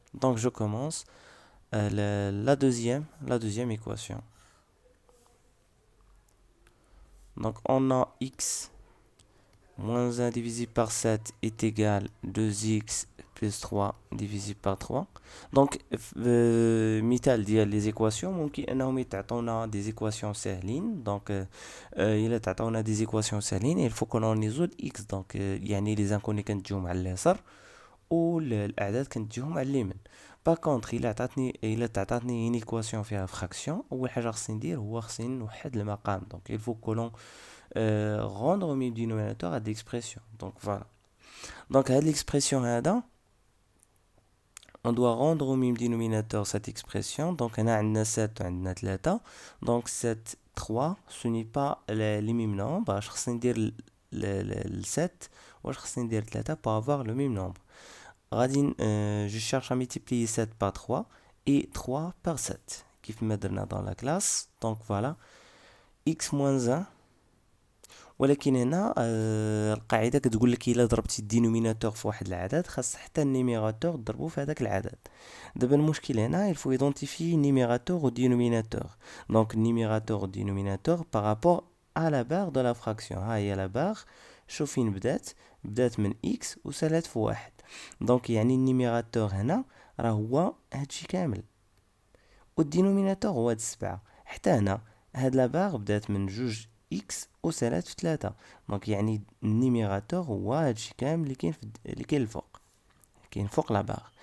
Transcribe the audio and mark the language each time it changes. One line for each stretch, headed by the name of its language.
French: Donc je commence la deuxième équation. Donc on a x moins 1 divisé par 7 est égal 2x plus 3 divisé par 3.
Arabic: Donc مثال ديال les équations ممكن انهم يتعطونا des équations سهلين.
French: Donc
Arabic: إلا تعطونا
French: des équations سهلين il faut qu'on en résout x.
Arabic: Donc يعني
French: les inconnus
Arabic: كنتجيهم على اليسار والاعداد كنتجيهم على اليمين. باكونطخ الا تعطاتني ان ايكواسيون فيها فراكسيون اول حاجه خصني ندير هو خصني نوحد المقام.
French: دونك il faut que l'on rendre au même dénominateur à l'expression. Donc voilà. Donc à l'expression
Arabic: هذا
French: on doit rendre au même dénominateur cette expression.
Arabic: Donc هنا عندنا 7 وعندنا 3.
French: Donc 7 3 ce n'est pas les mêmes nombres.
Arabic: اش خصني ندير ل 7 واش خصني ندير 3
French: pour avoir le même nombre. Je cherche à multiplier 7 par 3 et 3 par 7
Arabic: كيف ما درنا
French: dans la classe. Donc voilà x moins 1.
Arabic: ولكن هنا القاعده كتقول لك الا ضربتي الدينوميناتور في واحد العدد خاص حتى النيميراتور تضربو في هذاك العدد. دابا المشكل هنا
French: il faut identifier numérateur au dénominateur. Donc numérateur au dénominateur par rapport à la barre de la fraction.
Arabic: ها هي
French: la barre.
Arabic: شوف فين بدات من x وسالات في واحد. دونك يعني النيميراتور هنا راه هو هادشي كامل والدينوميناتور هو هاد 7. حتى هنا هاد لا باغ بدات من 2 إكس أسالات في 3. دونك يعني النيميراتور هو هادشي كامل اللي كاين الفوق، كاين فوق لا باغ.